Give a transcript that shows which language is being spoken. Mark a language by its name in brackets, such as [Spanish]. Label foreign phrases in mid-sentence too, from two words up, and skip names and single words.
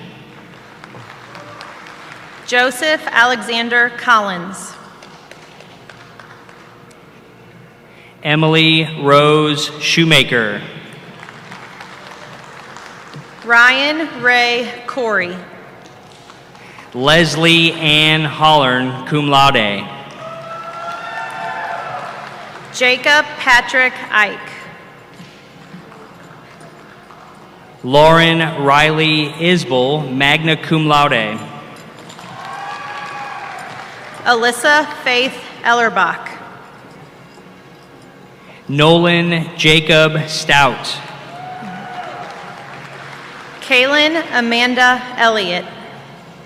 [English] Joseph Alexander Collins. Emily Rose Shoemaker. Ryan Ray Corey. Leslie Ann Hollern, [Latin] cum laude. [English] Jacob Patrick Ike. Lauren Riley Isbell, [Latin] magna cum laude. [English] Alyssa Faith Ellerbach. Nolan Jacob Stout. Kaylin Amanda Elliott.